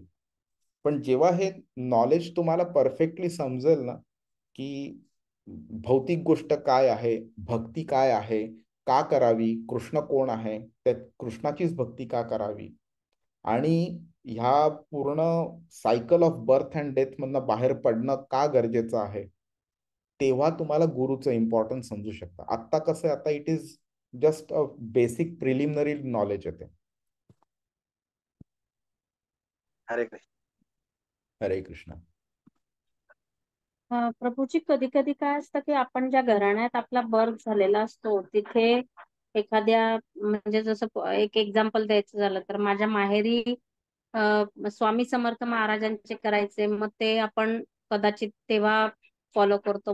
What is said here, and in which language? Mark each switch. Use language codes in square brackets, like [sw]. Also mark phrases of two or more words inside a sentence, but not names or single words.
[mr] पण जेव्हा हे नॉलेज तुम्हाला परफेक्टली समजेल ना की भौतिक गोष्ट काय आहे, भक्ती काय आहे, का करावी, कृष्ण कोण आहे, त्या कृष्णाचीच भक्ती का करावी आणि ह्या पूर्ण [en] cycle of birth and death [mr] मधनं बाहेर पडणं का गरजेचं आहे, तेव्हा तुम्हाला गुरुचं इम्पॉर्टन्स समजू शकता. आत्ता कसं आहे, आता [en] it is just a basic preliminary knowledge येते. [mr] हरे कृष्ण. हरे कृष्ण. प्रभूजी, कधी कधी काय असतं की आपण ज्या घराण्यात आपला बर्थ झालेला असतो तिथे एखाद्या, म्हणजे जसं एक एक्झाम्पल द्यायचं झालं तर माझ्या माहेरी स्वामी समर्थ महाराजांचे करायचे, मग ते आपण कदाचित तेव्हा फॉलो करतो.